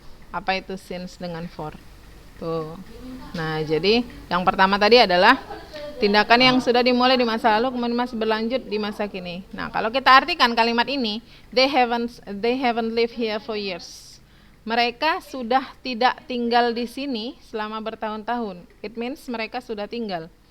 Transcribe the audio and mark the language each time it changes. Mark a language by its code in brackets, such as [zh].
[id] Apa itu since dengan for? Tuh. Nah, jadi yang pertama tadi adalah tindakan yang sudah dimulai di masa lalu kemudian masih berlanjut di masa kini. Nah, kalau kita artikan kalimat ini, [en] they haven't lived here for years. [id] Mereka sudah tidak tinggal di sini selama bertahun-tahun. It means mereka sudah pindah.